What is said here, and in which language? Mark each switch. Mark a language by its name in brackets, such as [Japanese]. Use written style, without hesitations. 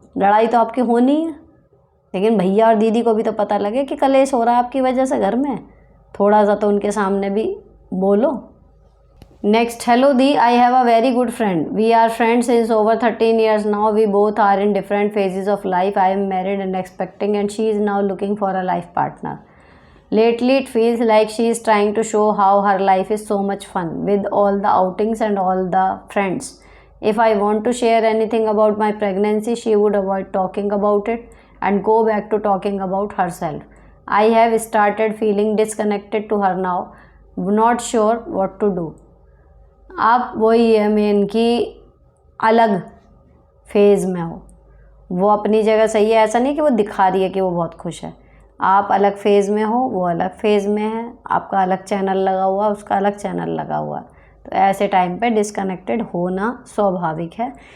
[Hindi] लड़ाई तो आपकी होनी है, लेकिन भैया और दीदी को भी तो पता लगे कि कलेश हो रहा है आपकी वजह से घर में, थोड़ा सा तो उनके सामने भी बोलो। [English] Next, hello दी, I have a very good friend, we are friends since over 13 years now, we both are in different phases of life, I am married and expecting and she is now looking for a life partner. Lately it feels like she is trying to show how her life is so much fun with all the outings and all the friends. If I want to share anything about my pregnancy, she would avoid talking about it and go back to talking about herself. I have started feeling disconnected to her now, not sure what to do. [Hindi] आप वही है main कि अलग phase में हो, वो अपनी जगह सही है, ऐसा नहीं कि वो दिखा रही है कि वो बहुत खुश है। आप अलग फेज़ में हो, वो अलग फेज़ में है, आपका अलग चैनल लगा हुआ, उसका अलग चैनल लगा हुआ, तो ऐसे टाइम पे डिस्कनेक्टेड होना स्वाभाविक है।